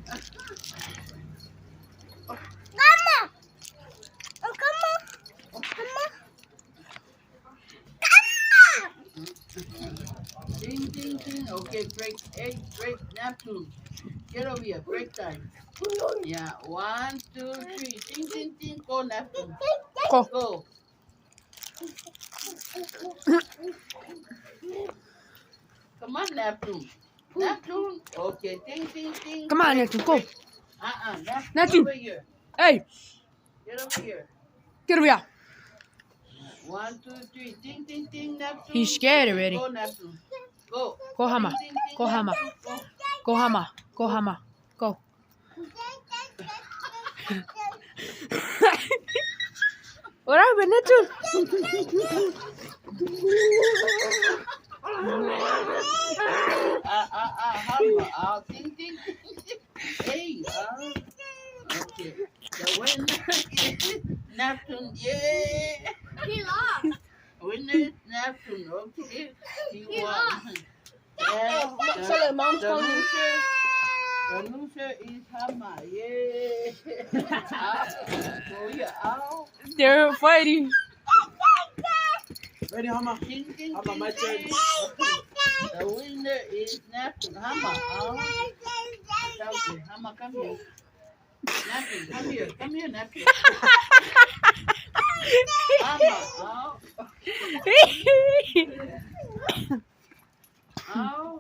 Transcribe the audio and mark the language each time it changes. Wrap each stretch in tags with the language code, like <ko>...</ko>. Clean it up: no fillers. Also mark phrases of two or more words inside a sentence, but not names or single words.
<en>Ding, ding, ding. Okay, break. Hey, break. Neptune. Get over here. Break time. Yeah. 1, 2, 3. Ding, ding, ding. Go, Neptune. Go. Go. Come on, Neptune. Neptune. Okay. Ding, ding, ding. Come on, Break, Neptune, go. break. Neptune. Neptune. Over here. Hey, Get over here. get over here. 1, 2, 3. Ding, ding, ding. Neptune. He's scared Okay, already. Go, Neptune. Go. Go, Hama. Ding, ding, ding, Go, Hama. Neptune. Go. Go, Hama. Go, Hama. Go. What happened, Neptune? Hama. Ding, ding, ding. Hey. Okay. The winner is Neptune. Yeah. He lost. Winner is Neptune. Okay. He won. And So the mom's calling you. the loser is Hama. Yeah. So you're out. They're fighting. Ready, Hama? Ding, ding, Hama, ding, my turn. ding. The winner is Neptune. Hama out. Okay. Hama, come here. Neptune, come here. Come here, Neptune. Hama out. Out.</en>